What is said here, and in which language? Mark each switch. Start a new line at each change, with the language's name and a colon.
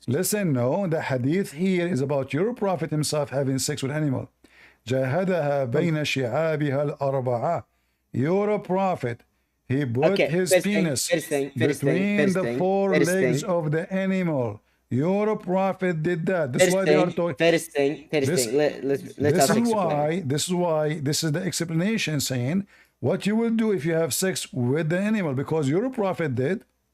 English: Listen, no, the hadith here is about your prophet himself having sex with animal.
Arabic: جاهدها بين شعابها الأربعة.
English: Your prophet, he put his penis between the four legs of the animal. Your prophet did that. This is why they are talking. First thing. This is the explanation saying what you will do if you have sex with the animal, because your prophet did.